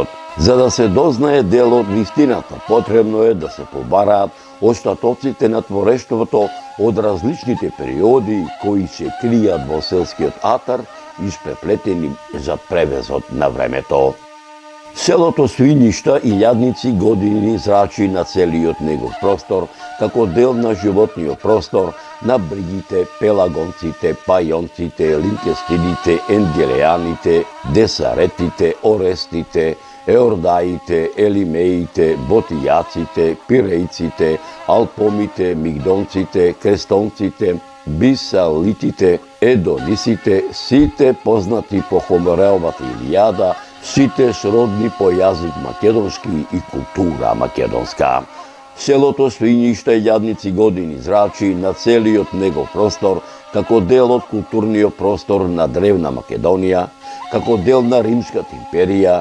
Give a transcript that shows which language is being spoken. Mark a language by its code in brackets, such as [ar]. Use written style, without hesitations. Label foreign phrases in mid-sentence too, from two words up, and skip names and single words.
[mk] За да се дознае дел од вистината, потребно е да се побараат остатоците на творештвото од различните периоди кои се кријат во селскиот атар, испреплетени за превезот на времето. Селото Свиништа илјадници години зрачи на целиот негов простор, како дел на животниот простор, на бригите, пелагонците, пајонците, линкестидите, енгелеаните, десаретите, орестите, еордаите, елимеите, ботијаците, пирејците, алпомите, мигдонците, крестонците, бисалитите, едонисите, сите познати по Хомереовата Илијада, сите сродни по јазик македонски и култура македонска. Селото Свиништа илјадници години зрачи на целиот негов простор, како дел од културниот простор на древна Македонија, како дел на Римската империја,